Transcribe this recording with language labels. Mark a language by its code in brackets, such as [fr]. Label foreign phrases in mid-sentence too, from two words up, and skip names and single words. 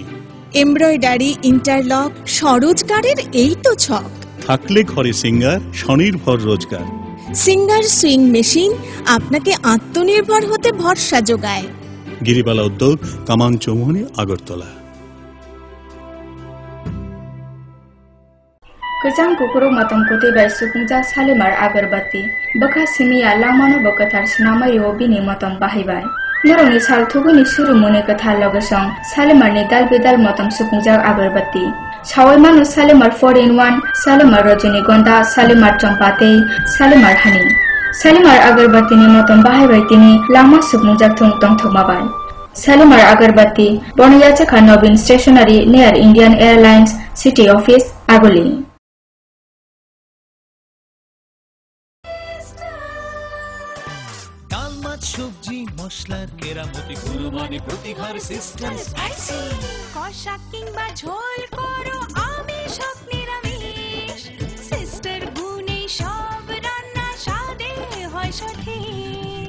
[bn] এমব্রয়ডারি, ইন্টারলক, স্বরোজগারের এই তো ছক। থাকলে ঘরে সিঙ্গার, স্বনির্ভর রোজগার। সিঙ্গার সুইং মেশিন আপনাকে আত্মনির্ভর হতে ভরসা যোগায়। গিরিবালা উদ্যোগ, কামান চৌমুহনী, আগরতলা। [trp] गोजां गुगुरु मतम कुतिबाय सुफुंजा सालिमार आगरबाती बखा सिमिया लामानो बकथार सिनामायो बिनि मतम बाहायबाय। नरंनि सालथुगुनि सुरुमुनि कथा लगसं सालिमारनि दाल बेदाल मतम सुफुंजा आगरबाती सावयमानो सालिमार 4-in-1, सालिमार रजनीगंधा, सालिमार चम्पाते, सालिमार हानि। सालिमार आगरबातीनि मतम बाहायबाय तिनि लामा सुफुंजा थुं तंथमाबाय। सालिमार आगरबाती बनियाचखा नवीन स्टेशनारी [en] near Indian Airlines City Office [trp] आगुली। [bn] সবজি মশলার কেরামতি গুণমানে প্রতি ঘর সিস্টেম স্পাইসি। কষা কিংবা ঝোল করো আমিষ হোক নিরামিষ, সিস্টার গুণে সব রান্না স্বাদে হয় সঠিক।